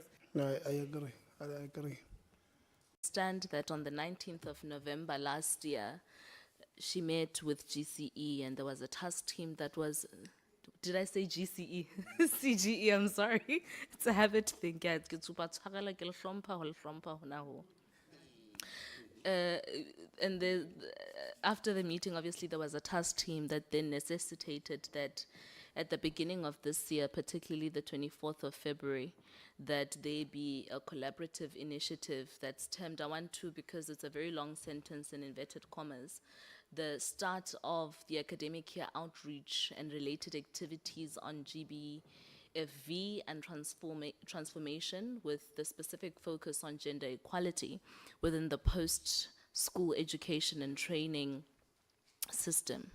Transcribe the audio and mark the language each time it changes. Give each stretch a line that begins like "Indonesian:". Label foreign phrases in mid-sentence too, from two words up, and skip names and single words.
English: No, I agree. I agree. Understand that on the 19th of November last year, she met with GCE and there was a task team that was Did I say GCE? CGE, I'm sorry. It's a habit thing. Yeah,
Southern Sotho: ke tsupa tshwarela ke le hlompha ho le hlompha hona ho.
English: And after the meeting, obviously, there was a task team that then necessitated that at the beginning of this year, particularly the 24th of February, that there be a collaborative initiative that's termed, I want to, because it's a very long sentence in inverted commas, the start of the academic year outreach and related activities on GBFV and transformation with the specific focus on gender equality within the post-school education and training system.